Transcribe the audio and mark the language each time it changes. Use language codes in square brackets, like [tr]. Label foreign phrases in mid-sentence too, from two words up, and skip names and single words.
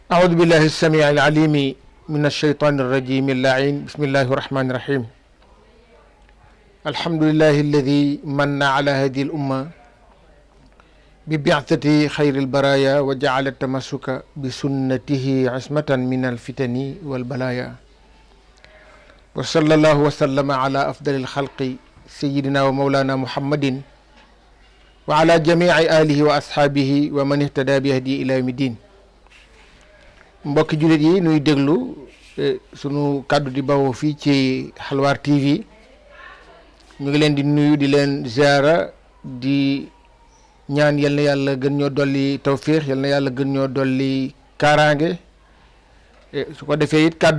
[ar] أعوذ بالله السميع العليم من الشيطان الرجيم اللعين بسم الله الرحمن الرحيم الحمد لله الذي من على هذه الأمة ببعثة خير البرايا وجعل التمسك بسنته عصمة من الفتن والبلايا وصلى الله وسلم على أفضل الخلق سيدنا ومولانا محمد وعلى جميع آله وأصحابه ومن اهتدى بهدي إلى يوم الدين. [wo] mbokki jullit yi nuy déglu sunu kàddu di bawoo fii ci Xalwaar TV ñu ngi leen di nuyu di leen ziara di ñaan yal na yàlla gën ñoo dolli tawfiix yal na yàlla gën ñoo dolli kaaraange su ko defee it kàddu